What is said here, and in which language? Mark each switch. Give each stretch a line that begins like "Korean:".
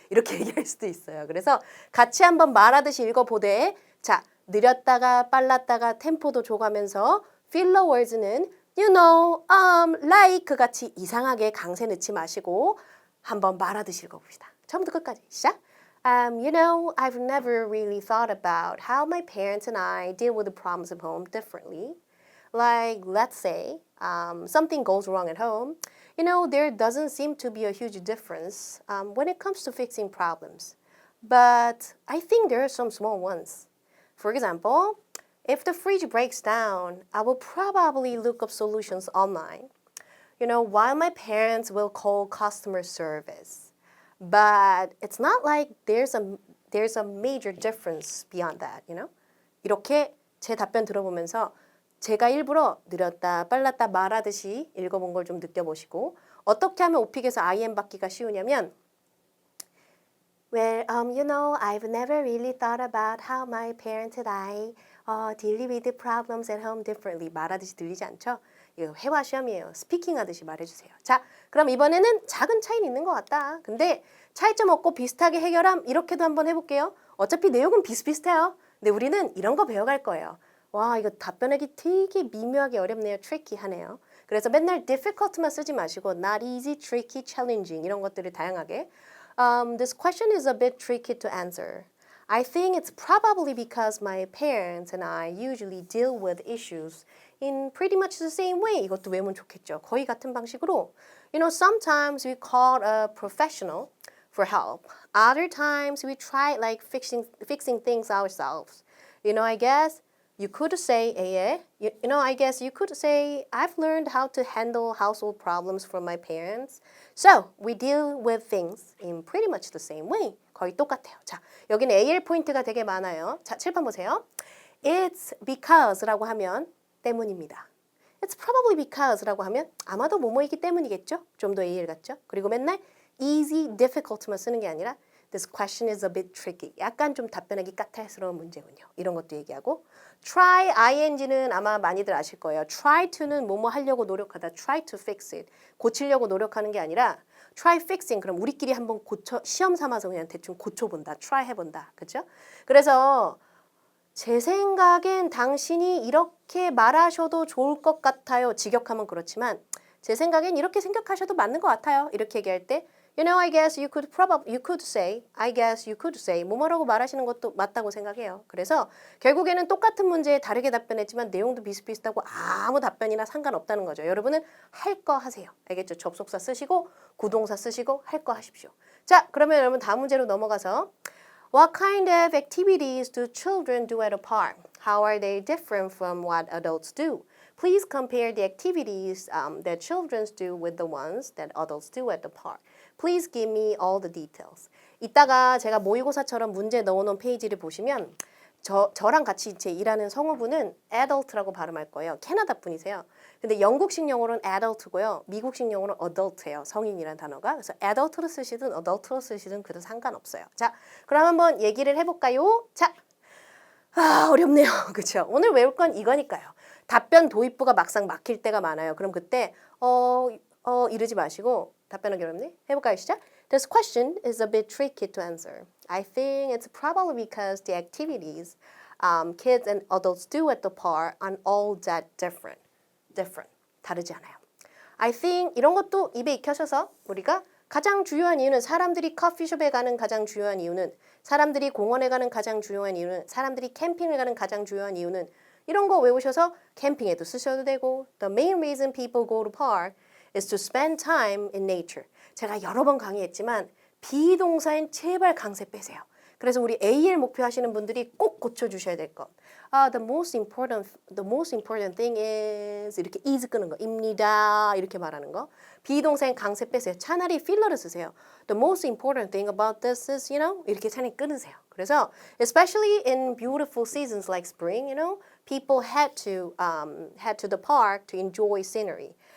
Korean: 이렇게 얘기할 수도 있어요. 그래서 같이 한번 말하듯이 읽어보되 자 느렸다가 빨랐다가 템포도 줘가면서 필러 월즈는 you know, like 같이 이상하게 강세 넣지 마시고 한번 말하듯이 읽어봅시다. 처음부터 끝까지 시작.
English: I've never really thought about how my parents and I deal with the problems at home differently. Like, let's say something goes wrong at home. There doesn't seem to be a huge difference when it comes to fixing problems. But I think there are some small ones. For example, if the fridge breaks down, I will probably look up solutions online. While my parents will call customer service. But it's not like there's a major difference beyond that,
Korean: 이렇게 제 답변 들어보면서 제가 일부러 느렸다 빨랐다 말하듯이 읽어본 걸 좀 느껴보시고 어떻게 하면 오픽에서 IM 받기가 쉬우냐면
English: Well, I've never really thought about how my parents and I deal with the problems at home differently.
Korean: 말하듯이 들리지 않죠? 이거 회화 시험이에요. 스피킹 하듯이 말해주세요. 자, 그럼 이번에는 작은 차이는 있는 것 같다. 근데 차이점 없고 비슷하게 해결함 이렇게도 한번 해볼게요. 어차피 내용은 비슷비슷해요. 근데 우리는 이런 거 배워갈 거예요. 와, 이거 답변하기 되게 미묘하게 어렵네요. 트리키하네요. 그래서 맨날
English: difficult만 쓰지 마시고 not easy, tricky, challenging
Korean: 이런 것들을 다양하게
English: This question is a bit tricky to answer. I think it's probably because my parents and I usually deal with issues in pretty much the same way.
Korean: 이것도 외우면 좋겠죠. 거의 같은 방식으로.
English: Sometimes we call a professional for help. Other times we try like fixing things ourselves. You know, I guess you could say, I guess you could say, I've learned how to handle household problems from my parents. So, we deal with things in pretty much the same way.
Korean: 거의 똑같아요. 자, 여기는 AL 포인트가 되게 많아요. 자, 칠판 보세요. It's because라고 하면 때문입니다.
English: It's probably because
Korean: 라고 하면 아마도 뭐뭐이기 때문이겠죠? 좀 더 AL 같죠? 그리고 맨날 easy, difficult만 쓰는 게 아니라
English: This question is a bit tricky.
Korean: 약간 좀 답변하기 까탈스러운 문제군요. 이런 것도 얘기하고 try, ing는 아마 많이들 아실 거예요. try to는 뭐뭐 하려고 노력하다.
English: try to fix it.
Korean: 고치려고 노력하는 게 아니라 try fixing. 그럼 우리끼리 한번 고쳐 시험 삼아서 그냥 대충 고쳐본다. try 해본다. 그렇죠? 그래서 제 생각엔 당신이 이렇게 말하셔도 좋을 것 같아요. 직역하면 그렇지만 제 생각엔 이렇게 생각하셔도 맞는 것 같아요. 이렇게 얘기할 때
English: You know, I guess you could say,
Korean: I guess you could say 뭐뭐라고 말하시는 것도 맞다고 생각해요. 그래서 결국에는 똑같은 문제에 다르게 답변했지만 내용도 비슷비슷하고 아무 답변이나 상관없다는 거죠. 여러분은 할 거 하세요. 알겠죠? 접속사 쓰시고 구동사 쓰시고 할 거 하십시오. 자, 그러면 여러분 다음 문제로 넘어가서
English: What kind of activities do children do at a park? How are they different from what adults do? Please compare the activities that children do with the ones that adults do at the park. Please give me all the details.
Korean: 이따가 제가 모의고사처럼 문제 넣어놓은 페이지를 보시면 저랑 같이 제 일하는 성우분은 adult라고 발음할 거예요. 캐나다 분이세요. 근데 영국식 영어로는 adult고요. 미국식 영어로는 adult예요. 성인이란 단어가. 그래서 adult로 쓰시든 adult로 쓰시든 그래도 상관없어요. 자, 그럼 한번 얘기를 해볼까요? 자, 어렵네요. 그렇죠? 오늘 외울 건 이거니까요. 답변 도입부가 막상 막힐 때가 많아요. 그럼 그때 이러지 마시고 답변하기 어렵네. 해볼까요? 시작.
English: This question is a bit tricky to answer. I think it's probably because the activities kids and adults do at the park aren't all that different.
Korean: 다르지 않아요. I think 이런 것도 입에 익혀셔서 우리가 가장 주요한 이유는 사람들이 커피숍에 가는 가장 주요한 이유는 사람들이 공원에 가는 가장 주요한 이유는 사람들이 캠핑을 가는 가장 주요한 이유는 이런 거 외우셔서 캠핑에도 쓰셔도 되고
English: The main reason people go to park is to spend time in nature.
Korean: 제가 여러 번 강의했지만 비동사엔 제발 강세 빼세요. 그래서 우리 AL 목표 하시는 분들이 꼭 고쳐주셔야 될 것.
English: The most important thing is
Korean: 이렇게 is 끄는 거. 입니다. 이렇게 말하는 거. 비동사엔 강세 빼세요. 차라리 필러를 쓰세요.
English: The most important thing about this is,
Korean: 이렇게 차라리 끊으세요.
English: 그래서 especially in beautiful seasons like spring, people head to the park to enjoy scenery.